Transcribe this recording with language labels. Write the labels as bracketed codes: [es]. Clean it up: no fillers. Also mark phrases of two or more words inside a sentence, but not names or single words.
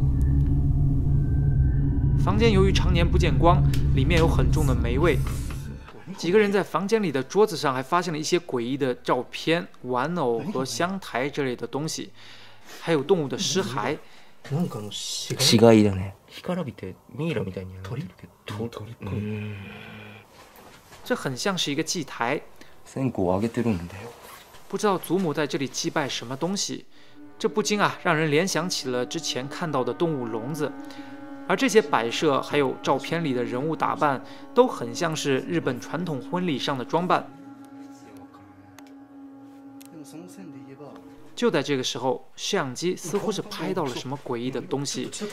[zh] 房间由于常年不见光，里面有很重的霉味。几个人在房间里的桌子上还发现了一些诡异的照片、玩偶和香台之类的东西，还有动物的尸骸。 [ja] 死骸だね。干からびてミイラみたいになってるけど。鳥。 [zh] 这很像是一个祭台。 [ja] 線香をあげてるんだよ。 [zh] 不知道祖母在这里祭拜什么东西，这不禁让人联想起了之前看到的动物笼子。而这些摆设还有照片里的人物打扮，都很像是日本传统婚礼上的装扮。就在这个时候，摄像机似乎是拍到了什么诡异的东西。